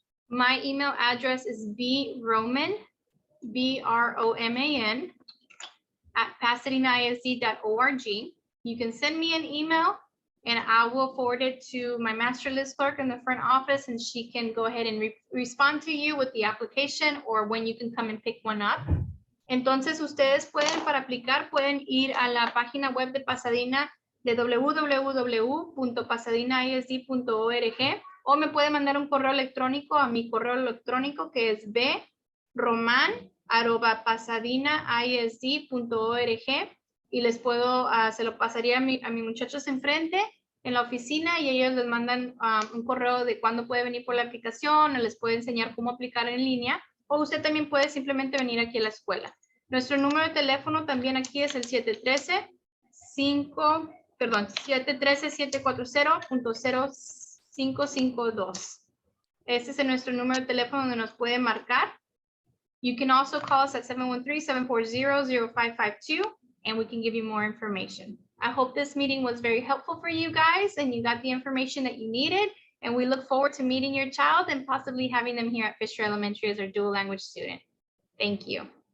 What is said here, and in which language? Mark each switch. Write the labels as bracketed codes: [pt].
[en] My email address is broman, BROMAN, at pasadenaisd.org. You can send me an email and I will forward it to my master list clerk in the front office and she can go ahead and respond to you with the application or when you can come and pick one up. [es] Entonces, ustedes pueden, para aplicar, pueden ir a la página web de Pasadena de www.pasadinaisd.org o me puede mandar un correo electrónico a mi correo electrónico que es broman@pasadinaisd.org y les puedo, se lo pasaría a mis muchachos enfrente en la oficina y ellos les mandan un correo de cuándo puede venir por la aplicación o les puede enseñar cómo aplicar en línea o usted también puede simplemente venir aquí a la escuela. Nuestro número de teléfono también aquí es el 713-740.0552. Este es nuestro número de teléfono donde nos puede marcar. [en] You can also call us at 713-740-0552 and we can give you more information. I hope this meeting was very helpful for you guys and you got the information that you needed. And we look forward to meeting your child and possibly having them here at Fisher Elementary as our dual language student. Thank you.